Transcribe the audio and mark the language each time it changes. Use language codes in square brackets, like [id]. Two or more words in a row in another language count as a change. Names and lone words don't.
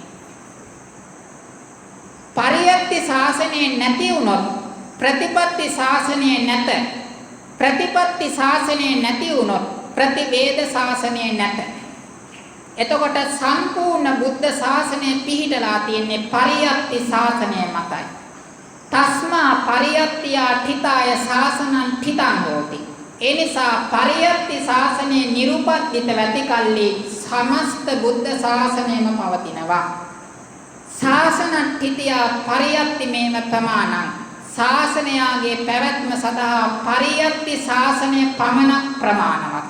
[si] පරියත්ති ශාසනය නැති වුණොත් ප්‍රතිපත්ති ශාසනය නැත. ප්‍රතිපත්ති ශාසනය නැති වුණොත් ප්‍රතිවේද ශාසනය නැත. එතකොට සම්පූර්ණ බුද්ධ ශාසනය පිහිටලා තියෙන්නේ පරියත්ති ශාසනය මතයි. [pi] තස්මා පරියත්තියා ඨිතාය ශාසනං ඨිතං හෝති. [si] ඒ නිසා පරියත්ති ශාසනයේ නිරුපද්දිත වැති කල්ලි සමස්ත බුද්ධ ශාසනයම පවතිනවා. [pi] ශාසන ඨිතියා පරියත්ති මේව ප්‍රමාණං. [si] ශාසනයාගේ පැවැත්ම සඳහා පරියත්ති ශාසනය පමණක් ප්‍රමාණවත්.